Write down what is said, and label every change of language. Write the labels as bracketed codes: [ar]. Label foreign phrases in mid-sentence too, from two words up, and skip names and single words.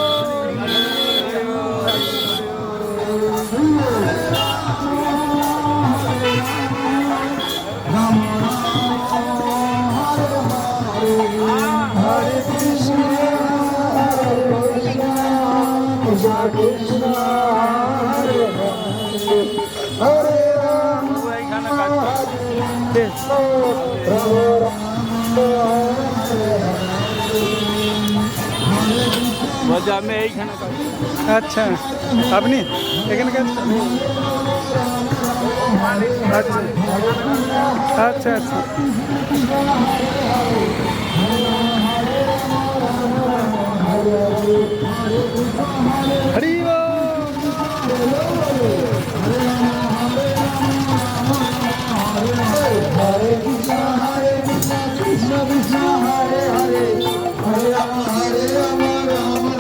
[sa] Hare Krishna, Hare Krishna, Krishna Krishna, Hare Hare, Hare Rama, Hare [bn] বলছি আমি এইখানে। আচ্ছা, আপনি এখানে কাজ করেন? আচ্ছা আচ্ছা আচ্ছা। হরি বল। [sa] Hare Krishna, Hare Krishna, Krishna Krishna, Hare Hare, Hare Rama, Hare Rama, Rama